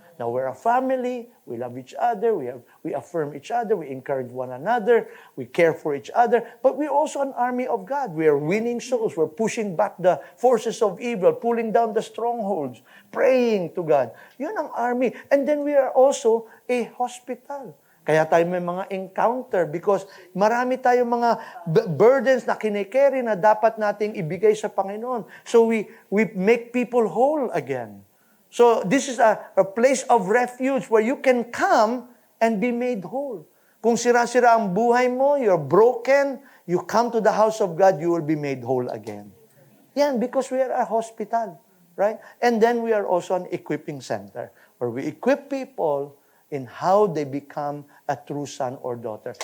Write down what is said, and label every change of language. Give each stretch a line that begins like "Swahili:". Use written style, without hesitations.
English: Now, we're a family, we love each other, we affirm each other, we encourage one another, we care for each other, but we're also an army of God. We are winning souls, we're pushing back the forces of evil, pulling down the strongholds, praying to God.
Filipino: Yun ang
English: army. And then we are also a hospital.
Filipino: Kaya tayo may mga encounter
English: because
Filipino: marami tayong mga burdens na kinikerry na dapat nating ibigay sa Panginoon.
English: So we make people whole again. So this is a place of refuge where you can come and be made whole.
Filipino: Kung sira-sira ang buhay mo,
English: you're broken, you come to the house of God, you will be made whole again. Yan, because we are a hospital, right? And then we are also an equipping center where we equip people in how they become a true son or daughter.